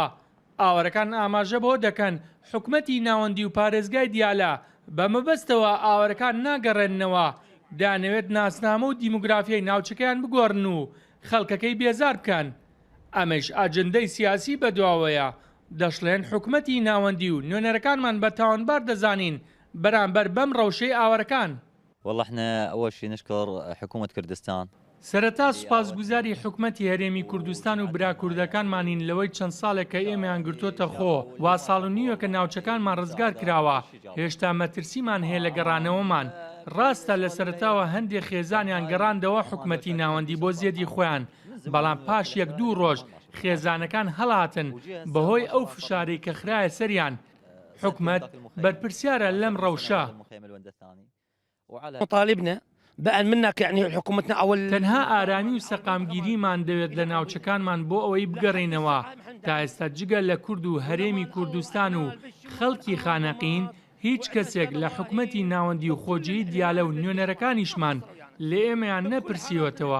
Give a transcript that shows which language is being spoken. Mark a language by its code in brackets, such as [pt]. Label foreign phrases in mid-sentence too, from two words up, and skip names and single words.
[ckb] ئاوەرەکان ئاماژە بۆ دەکەن حکومەتی ناوەندی و پارێزگای دیالە بە مەبەستەوە ئاوەرەکان ناگەڕێننەوە، دانەوێت ناسنامە و دیموگرافیای ناوچەکەیان بگۆڕن و خەڵکەکەی بێزار بکەن. ئەمەش ئاجندەی سیاسی بەدواوەیە. دەشڵێن حکومەتی ناوەندی و نوێنەرەکانمان بە تاوانبار دەزانین بەرامبەر بەم ڕەوشەی ئاوەرەکان. [ar] والله احنا اول شيء نشكر حكومة كردستان. [ckb] سەرەتا سوپاسگوزاری حکومەتی هەرێمی کوردستان و برا کوردەکانمانین لەوەی چەند ساڵێک کە ئێمەیان گرتوتە خۆ وا ساڵ و نیوە کە ناوچەکانمان ڕزگار کراوە. هێشتا مەترسیمان هەیە لە گەڕانەوەمان. ڕاستە لە سەرەتاوە هەندێک خێزانیان گەڕاندەوە حکومەتی ناوەندی بۆ زیێدی خۆیان، بەڵام پاش 1-2 ڕۆژ خێزانەکان هەڵاتن بەهۆی ئەو فشارەی کە خرایە سەریان. حکومەت بەرپرسیارە لەم ڕەوشە. [ar] مطالبنا بأن منك يعني حكومتنا أول [ckb] تەنها ئارامی و سەقامگیریمان دەوێت لە ناوچەکانمان بۆ ئەوەی بگەڕێنەوە. تا ئێستا جگە لە کورد و هەرێمی کوردستان و خەڵکی خانەقین هیچ کەسێک لە حکومەتی ناوەندی و خۆجیی دیالە و نوێنەرەکانیشمان لە ئێمەیان نەپرسیوەتەوە.